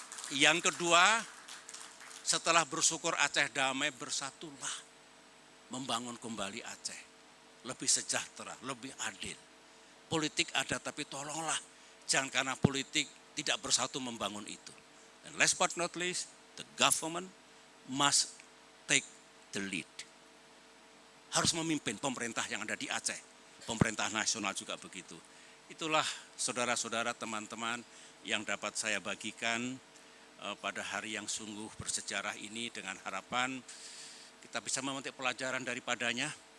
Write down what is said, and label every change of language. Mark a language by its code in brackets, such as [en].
[id] Yang kedua, setelah bersyukur Aceh damai, bersatulah membangun kembali Aceh. Lebih sejahtera, lebih adil. Politik ada, tapi tolonglah jangan karena politik tidak bersatu membangun itu. Dan [en] last but not least, the government must take the lead. [id] Harus memimpin pemerintah yang ada di Aceh. Pemerintah nasional juga begitu. Itulah saudara-saudara, teman-teman yang dapat saya bagikan pada hari yang sungguh bersejarah ini, dengan harapan kita bisa memetik pelajaran daripadanya.